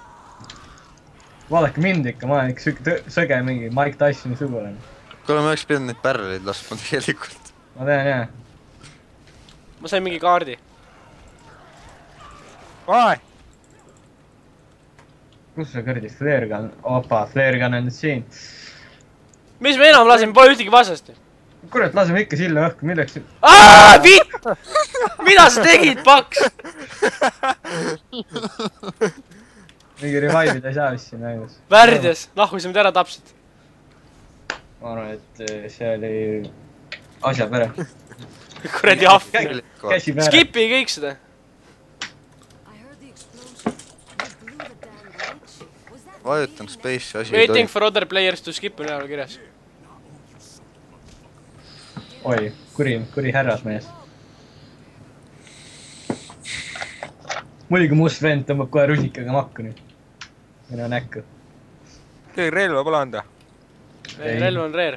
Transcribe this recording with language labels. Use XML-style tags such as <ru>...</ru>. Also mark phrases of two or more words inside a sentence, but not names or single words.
<et>Vaadake mind ikka, ma olen ikka söge mingi Mike Tysoni sugulane. kuule, ma oleks pidanud neid pärleid laskma tegelikult. ma tean, jah. ma sain mingi kaardi. kus see kõrdi</et> <en>flare gun?</en> <et>Opa,</et> <en>flare gun</en> <et>on nüüd siin. mis me enam lasime, pole ühtegi vastast. kurat, laseme ikka silla õhku, milleks? Vitt! mida sa tegid, paks? mingi revive'id ei saa vist siin mängus. Värdjas, nahku sa mind ära tapsid. ma arvan, et see oli asja pere. kuradi ahv. käsi peale. Skipi kõik seda. vajutan space'i asi.</et> <en>Waiting for other players to skip</en> <et>on üleval kirjas. oi, kuri härrasmees. muidugi must vend tõmbab kohe rusikaga makku nüüd. minu näkku. keegi relva pole anda. relv on rare.</et>